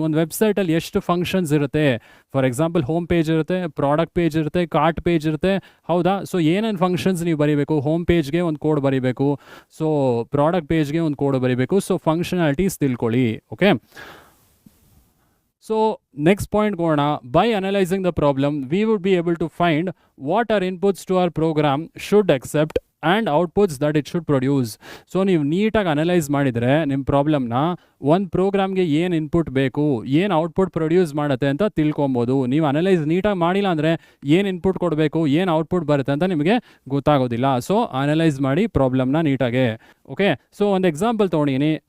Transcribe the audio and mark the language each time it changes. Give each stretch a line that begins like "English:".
Kannada: ಒಂದು ವೆಬ್ಸೈಟಲ್ಲಿ ಎಷ್ಟು ಫಂಕ್ಷನ್ಸ್ ಇರುತ್ತೆ? ಫಾರ್ ಎಕ್ಸಾಂಪಲ್ ಹೋಮ್ ಪೇಜ್ ಇರುತ್ತೆ, ಪ್ರಾಡಕ್ಟ್ ಪೇಜ್ ಇರುತ್ತೆ, ಕಾರ್ಟ್ ಪೇಜ್ ಇರುತ್ತೆ, ಹೌದಾ? ಸೊ ಏನೇನು ಫಂಕ್ಷನ್ಸ್ ನೀವು ಬರೀಬೇಕು? ಹೋಮ್ ಪೇಜ್ಗೆ ಒಂದು ಕೋಡ್ ಬರೀಬೇಕು, ಸೊ ಪ್ರಾಡಕ್ಟ್ ಪೇಜ್ಗೆ ಒಂದು ಕೋಡ್ ಬರೀಬೇಕು. ಸೊ ಫಂಕ್ಷನಾಲಿಟೀಸ್ ತಿಳ್ಕೊಳ್ಳಿ. ಓಕೆ, ಸೊ
English: next point
Kannada: ಹೋಗೋಣ.
English: By analyzing the problem, we would be able to find what our inputs to our program should accept and outputs that it should produce.
Kannada: So ನೀವು ನೀಟಾಗಿ analyse ಮಾಡಿದರೆ ನಿಮ್ಮ ಪ್ರಾಬ್ಲಮ್ನ ಒಂದು ಪ್ರೋಗ್ರಾಮ್ಗೆ ಏನು input ಬೇಕು, ಏನು output produce ಮಾಡುತ್ತೆ ಅಂತ ತಿಳ್ಕೊಬೋದು. ನೀವು ಅನಲೈಸ್ ನೀಟಾಗಿ ಮಾಡಿಲ್ಲ ಅಂದರೆ ಏನು ಇನ್ಪುಟ್ ಕೊಡಬೇಕು, ಏನು ಔಟ್ಪುಟ್ ಬರುತ್ತೆ ಅಂತ ನಿಮಗೆ ಗೊತ್ತಾಗೋದಿಲ್ಲ. ಸೊ ಅನಲೈಸ್ ಮಾಡಿ ಪ್ರಾಬ್ಲಮ್ನ ನೀಟಾಗೆ. ಓಕೆ, ಸೊ ಒಂದು ಎಕ್ಸಾಂಪಲ್ ತೊಗೊಂಡಿನಿ.